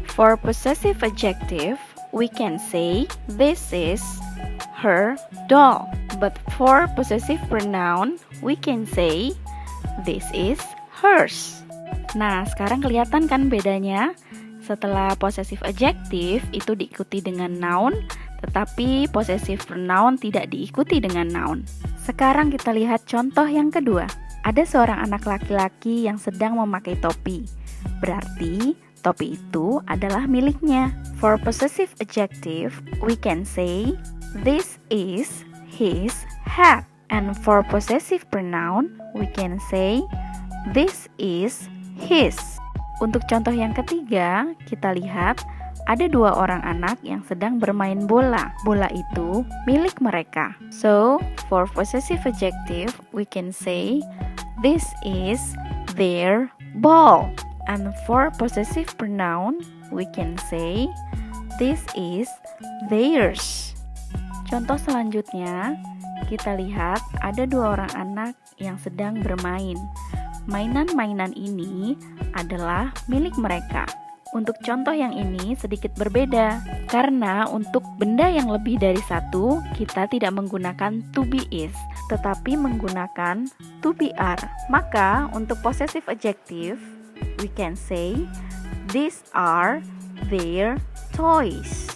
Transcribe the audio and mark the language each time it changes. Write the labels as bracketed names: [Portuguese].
[English] For possessive adjective, we can say this is her doll. But for possessive pronoun, we can say this is hers. [Indonesian] Nah, sekarang kelihatan kan bedanya? Setelah possessive adjective itu diikuti dengan noun, tetapi possessive pronoun tidak diikuti dengan noun. Sekarang kita lihat contoh yang kedua. Ada seorang anak laki-laki yang sedang memakai topi. Berarti topi itu adalah miliknya. [English] For possessive adjective, we can say this is his hat. And for possessive pronoun, we can say this is his. [Indonesian] Untuk contoh yang ketiga, kita lihat ada dua orang anak yang sedang bermain bola. Bola itu milik mereka. [English] So, for possessive adjective, we can say this is their ball. And for possessive pronoun, we can say this is theirs. [Indonesian] Contoh selanjutnya, kita lihat ada dua orang anak yang sedang bermain. Mainan-mainan ini adalah milik mereka. Untuk contoh yang ini sedikit berbeda, karena untuk benda yang lebih dari satu, kita tidak menggunakan to be is, tetapi menggunakan to be are. Maka untuk [English] possessive adjective, we can say these are their toys.